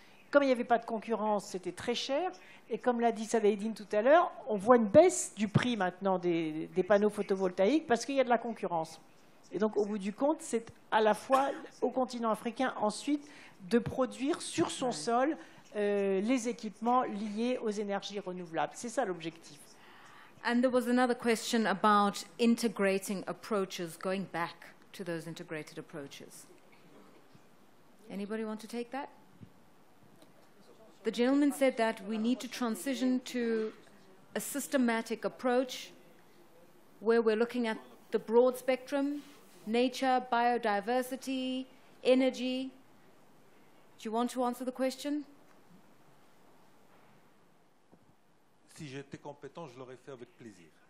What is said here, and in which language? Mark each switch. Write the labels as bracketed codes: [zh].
[fr] Comme il n'y avait pas de concurrence, c'était très cher. Et comme l'a dit Sadeddine tout à l'heure, on voit une baisse du prix maintenant des panneaux photovoltaïques parce qu'il y a de la concurrence. Et donc, au bout du compte, c'est à la fois au continent africain ensuite de produire sur son sol les équipements liés aux énergies renouvelables. C'est ça l'objectif. [en] And there was another question about integrating approaches, going back to those integrated approaches. Anybody want to take that? The gentleman said that we need to transition to a systematic approach where we're looking at the broad spectrum, nature, biodiversity, energy. Do you want to answer the question? [fr] Si j'étais compétent, je l'aurais fait avec plaisir.